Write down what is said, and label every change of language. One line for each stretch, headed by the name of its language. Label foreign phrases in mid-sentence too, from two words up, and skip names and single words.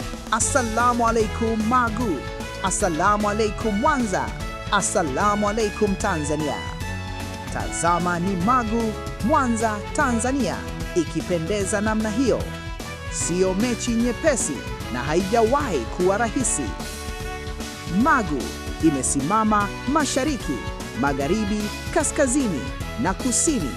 Arabic: السلام عليكم
Swahili: Magu,
Arabic: السلام عليكم
Swahili: Mwanza,
Arabic: السلام عليكم
Swahili: Tanzania. Tazama ni Magu, Mwanza, Tanzania ikipendeza namna hiyo. Sio mechi nyepesi na haijawahi kuwa rahisi. Magu imesimama mashariki, magharibi, kaskazini na kusini.